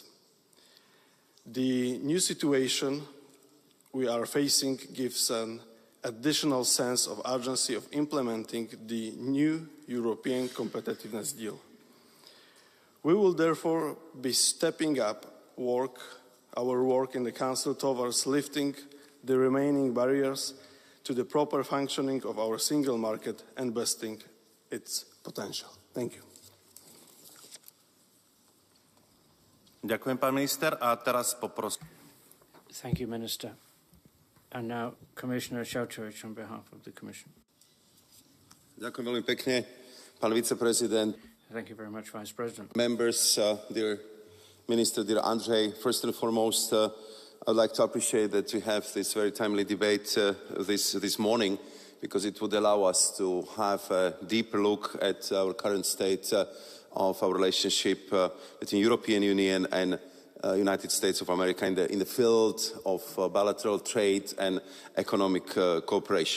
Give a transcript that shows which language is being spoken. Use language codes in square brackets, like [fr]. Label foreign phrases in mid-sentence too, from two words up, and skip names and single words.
[en] The new situation we are facing gives an additional sense of urgency of implementing the new European competitiveness deal. We will therefore be stepping up our work in the Council towards lifting the remaining barriers to the proper functioning of our single market and boosting its potential. Thank you. [sk] Ďakujem, pán minister. A teraz poprosím. [en] Thank you, Minister. And now, Commissioner Šefčovič on behalf of the Commission. Ďakujem veľmi pekne, pán viceprezident. Thank you very much, Vice President. Members, dear Minister, dear Andrzej, first and foremost, I'd like to appreciate that we have this very timely debate this morning, because it would allow us to have a deeper look at our current state of our relationship between European Union and United States of America in the field of bilateral trade and economic cooperation.